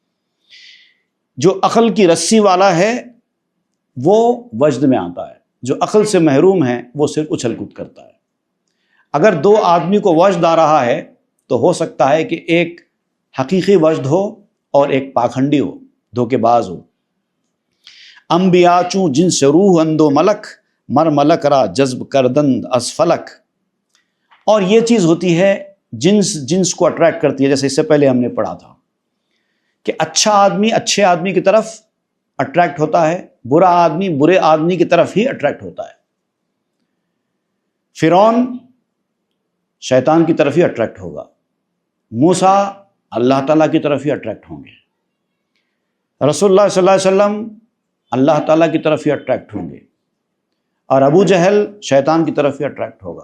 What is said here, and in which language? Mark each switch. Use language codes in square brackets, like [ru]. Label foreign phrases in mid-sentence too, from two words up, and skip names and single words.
[ur] جو عقل کی رسی والا ہے وہ وجد میں آتا ہے، جو عقل سے محروم ہے وہ صرف اچھل کود کرتا ہے۔ اگر دو آدمی کو وجد آ رہا ہے تو ہو سکتا ہے کہ ایک حقیقی وجد ہو اور ایک پاکھنڈی ہو، دھوکے باز ہو۔ [fa] انبیاء چوں جن سے روح اندو ملک، مر ملک را جذب کردند از فلک۔ [ur] اور یہ چیز ہوتی ہے جنس کو اٹریکٹ کرتی ہے، جیسے اس سے پہلے ہم نے پڑھا تھا کہ اچھا آدمی اچھے آدمی کی طرف اٹریکٹ ہوتا ہے، برا آدمی برے آدمی کی طرف ہی اٹریکٹ ہوتا ہے۔ فرعون شیطان کی طرف ہی اٹریکٹ ہوگا، موسیٰ اللہ تعالیٰ کی طرف ہی اٹریکٹ ہوں گے، رسول اللہ صلی اللہ علیہ وسلم اللہ تعالیٰ کی طرف ہی اٹریکٹ ہوں گے، اور ابو جہل شیطان کی طرف ہی اٹریکٹ ہوگا۔